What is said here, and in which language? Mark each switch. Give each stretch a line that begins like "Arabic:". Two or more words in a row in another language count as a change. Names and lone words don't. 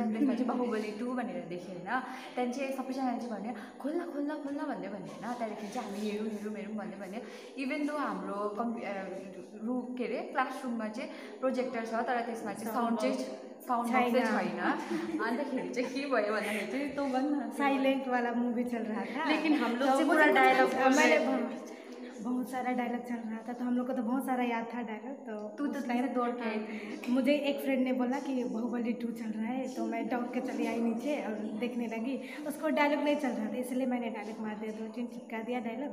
Nepali: अनि त्यसमा चाहिँ बाहुबली 2 भनेर देख्यो होइन। त्यहाँदेखि चाहिँ सबैजनाले चाहिँ भन्यो खोल्ला खोल्ला खोल्ला भन्दै भन्यो होइन। त्यहाँदेखि चाहिँ हामी हेरौँ भन्दै भन्यो।
English: even though
Nepali: हाम्रो के अरे क्लासरुममा चाहिँ प्रोजेक्टर छ तर त्यसमा चाहिँ साउन्ड चाहिँ छैन। अन्तखेरि चाहिँ के भयो भन्दाखेरि चाहिँ तो भन्न
Hindi: साइलेंट वाला मूवी चल रहा था, लेकिन हम लोग से पूरा डायलॉग बहुत सारा डायलॉग चल रहा था। तो हम लोग को तो बहुत सारा याद था डायलॉग। तो तू तो दौड़ के आई थी। मुझे एक फ्रेंड ने बोला कि बाहुबली 2 चल रहा है, तो मैं दौड़ के चली आई नीचे और देखने लगी। उसको डायलॉग नहीं चल रहा था इसलिए मैंने डायलॉग मार दिया, 2-3 चिपका दिया डायलॉग।